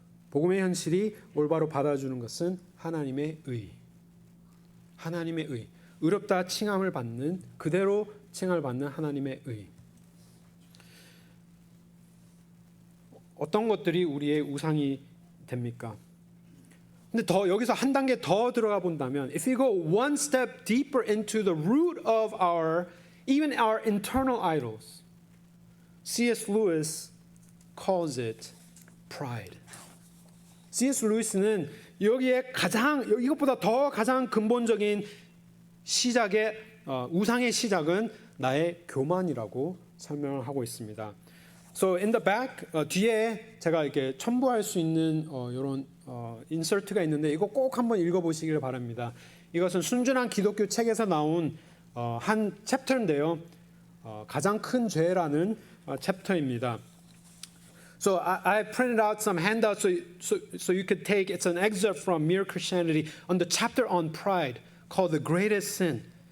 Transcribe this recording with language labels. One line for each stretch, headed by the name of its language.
Korean: 복음의 현실이 올바로 받아주는 것은 하나님의 의. 하나님의 의. 의롭다 칭함을 받는 그대로 칭함을 받는 하나님의 의. 어떤 것들이 우리의 우상이 됩니까? 근데 더 여기서 한 단계 더 들어가 본다면
English: if we go one step deeper into the root of even our internal idols, C.S. Lewis calls it pride. C.S.
Korean: 루이스는 여기에 이것보다 더 가장 근본적인 시작의 우상의 시작은 나의 교만이라고 설명을 하고 있습니다.
English: So in the back
Korean: 뒤에 제가 이렇게 첨부할 수 있는 이런 인서트가 있는데 이거 꼭 한번 읽어보시길 바랍니다. 이것은 순전한 기독교 책에서 나온 한 챕터인데요. 가장 큰 죄라는 챕터입니다.
English: So I printed out some handouts so you could take. It's an excerpt from Mere Christianity on the chapter on pride called the greatest sin.